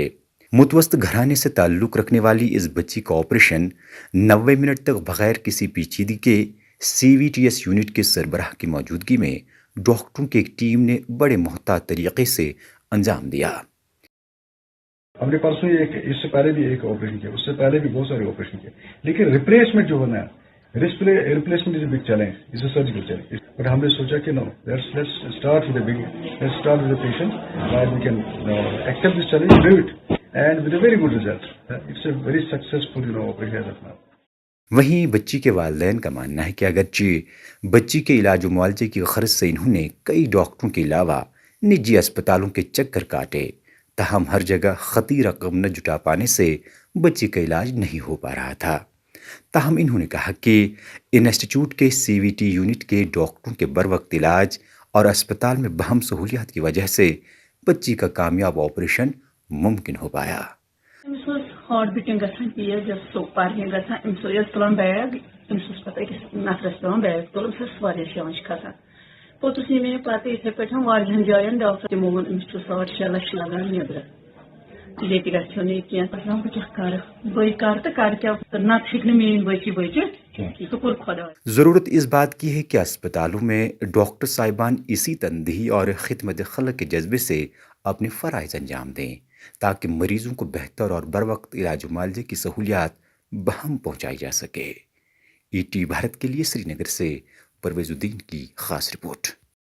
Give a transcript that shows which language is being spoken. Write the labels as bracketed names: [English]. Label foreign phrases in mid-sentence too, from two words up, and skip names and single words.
[Urdu] متوسط گھرانے سے تعلق رکھنے والی اس بچی کا آپریشن 90 منٹ تک بغیر کسی پیچیدگی کے CVTS یونٹ کے سربراہ کی موجودگی میں ڈاکٹروں کی ایک ٹیم نے بڑے محتاط طریقے سے انجام دیا۔ ہم نے پرسوں اس سے پہلے بھی ایک آپریشن کیا، اس سے پہلے بھی بہت سارے آپریشن کیے، لیکن ریپلیسمنٹ جو ہونا ہے، [English] replacement is a big challenge, is a surgical challenge. بٹ [Urdu] ہم نے سوچا کہ [English] no, let's start with a patient and we can accept this challenge, do it and with a very good result. It's a very successful operation as of now. [Urdu] وہیں بچی کے والدین کا ماننا ہے کہ اگرچہ بچی کے علاج و معالجے کی غرض سے انہوں نے کئی ڈاکٹروں کے علاوہ نجی اسپتالوں کے چکر کاٹے، تاہم ہر جگہ خطیر رقم نہ جٹا پانے سے بچی کا علاج نہیں ہو پا رہا تھا۔ تاہم انہوں نے کہا کہ انسٹیٹیوٹ کے CVT یونٹ کے ڈاکٹروں کے بروقت علاج اور اسپتال میں بہم سہولیات کی وجہ سے بچی کا کامیاب آپریشن ممکن ہو پایا۔ [English] heart beating [Kashmiri] گژھان تیز جب پارکنگ گژھان امس تلان بیگ امس پتہ أکس نفرس پیوان بیگ تلن امس واریاہ شانش کھسان پوتس نی مےٚ پتہ یتھے پٲٹھۍ واریاہن جاین ڈاکٹر تمو ووٚن أمِس چھُ 6.5 لچھ لگان نیبرٕ ییٚتہِ گژھیو نہٕ یہِ کینٛہہ دپان بہٕ کیٛاہ کرٕ بٔے کرٕ تہٕ کرٕ کیٛاہ نتہٕ ہیٚکہِ نہٕ میٛٲنۍ بچی بٔچِتھ شُکر خۄدایس۔ [Urdu] ضرورت اس بات کی ہے کہ اسپتالوں میں ڈاکٹر صاحبان اسی تندہی اور خدمت خلق کے جذبے سے اپنے فرائض انجام دیں تاکہ مریضوں کو بہتر اور بروقت علاج و معالجے کی سہولیات بہم پہنچائی جا سکے۔ ET بھارت کے لیے سری نگر سے پرویز الدین کی خاص رپورٹ۔